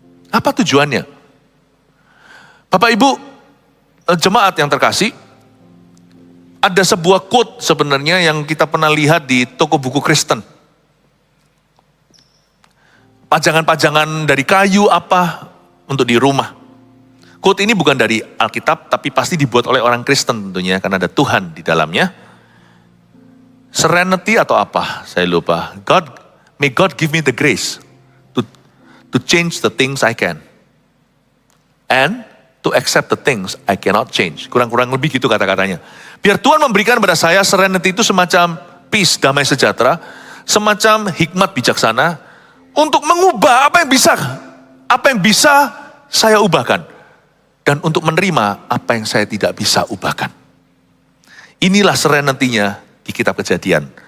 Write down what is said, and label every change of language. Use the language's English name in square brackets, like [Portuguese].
[Indonesian] Apa tujuannya? Bapak Ibu, jemaat yang terkasih, ada sebuah quote sebenarnya yang kita pernah lihat di toko buku Kristen. Pajangan-pajangan dari kayu apa untuk di rumah. Quote ini bukan dari Alkitab, tapi pasti dibuat oleh orang Kristen tentunya, karena ada Tuhan di dalamnya. Serenity atau apa, saya lupa. [English] May God give me the grace to change the things I can. And to accept the things I cannot change. [Indonesian] Kurang-kurang lebih gitu kata-katanya. Biar Tuhan memberikan pada saya serenity itu semacam peace, damai sejahtera, semacam hikmat bijaksana, untuk mengubah apa yang bisa saya ubahkan. Dan untuk menerima apa yang saya tidak bisa ubahkan. Inilah serenity-nya di kitab Kejadian.